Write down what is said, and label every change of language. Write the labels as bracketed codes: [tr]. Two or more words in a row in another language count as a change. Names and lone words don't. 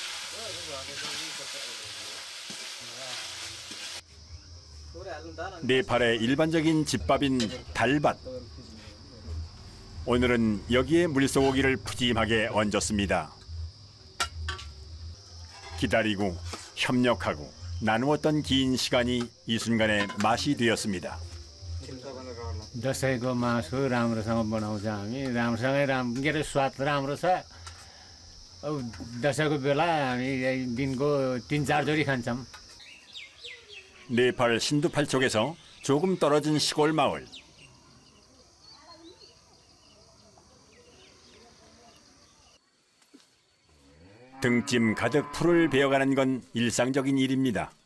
[ko] 네팔의 일반적인 집밥인 달밭. 오늘은 여기에 물소고기를 푸짐하게 얹었습니다. 기다리고 협력하고 나누었던 긴 시간이 이 순간의 맛이 되었습니다. [ne] दसैँको मासु राम्रोसँग बनाउँछ हामी राम्रोसँगै के अरे स्वाद राम्रो छ अब दसैँको बेला हामी दिनको 3-4 जोडी खान्छौँ. [ko] 네팔 신두팔 쪽에서 조금 떨어진 시골 마을. 등짐 가득 풀을 베어가는 건 일상적인 일입니다.